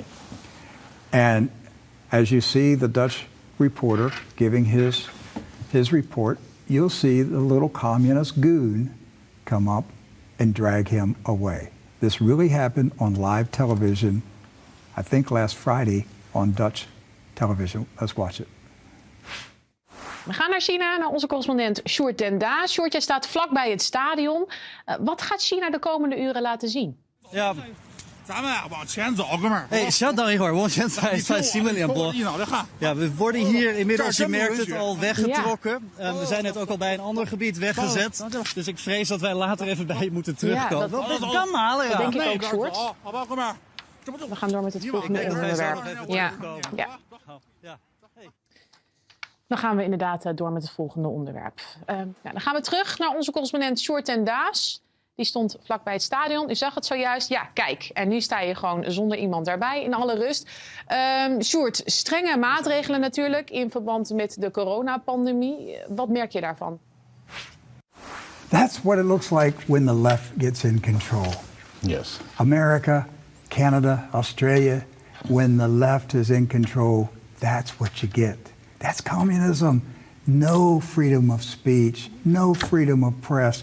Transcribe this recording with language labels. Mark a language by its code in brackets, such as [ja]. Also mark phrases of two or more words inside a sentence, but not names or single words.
[en] And as you see the Dutch reporter giving his report, you'll see the little communist goon come up and drag him away. This really happened on live television, I think last Friday on Dutch television. Let's watch it. [nl] We gaan naar China, naar onze correspondent Sjoerd den Daas. Sjoerd, jij staat vlakbij het stadion. Wat gaat China de komende uren laten zien? Ja. [zh] 哎，稍等一会儿，往前走，在新闻联播。 [nl] Ja, we worden hier inmiddels, je merkt het, al weggetrokken. We zijn net ook al bij een ander gebied weggezet. Dus ik vrees dat wij later even bij je moeten terugkomen. Dat kan malen, ja. Dat denk ik ook, Sjoerd. We gaan door met het volgende onderwerp. Ja. Dan gaan we inderdaad door met het volgende onderwerp. Dan gaan we terug naar onze correspondent Sjoerd den Daas. Die stond vlakbij het stadion. U zag het zojuist. Ja, kijk. En nu sta je gewoon zonder iemand daarbij in alle rust. Sjoerd, strenge maatregelen natuurlijk in verband met de coronapandemie. Wat merk je daarvan? [en] That's what it looks like when the left gets in control. Yes. America, Canada, Australia, when the left is in control, that's what you get. That's communism. No freedom of speech, no freedom of press.